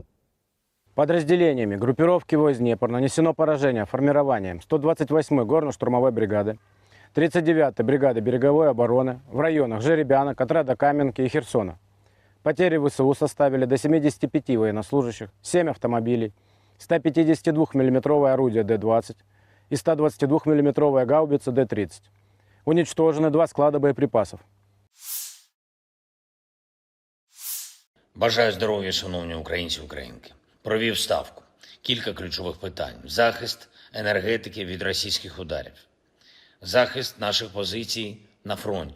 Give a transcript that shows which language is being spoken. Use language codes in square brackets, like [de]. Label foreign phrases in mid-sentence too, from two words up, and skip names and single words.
[ru] Подразделениями группировки войск Днепр нанесено поражение формированием 128-й горно-штурмовой бригады, 39-й бригады береговой обороны в районах Жеребянок, Отрада-Каменки и Херсона. Потери ВСУ составили до 75 военнослужащих, 7 автомобилей, 152 мм орудие Д-20 и 122 мм гаубица Д-30. Уничтожены 2 склада боєприпасів. [uk] Бажаю здоров'я, шановні українці і українки. Провів ставку. кілька ключових питань: захист енергетики від російських ударів, захист наших позицій на фронті.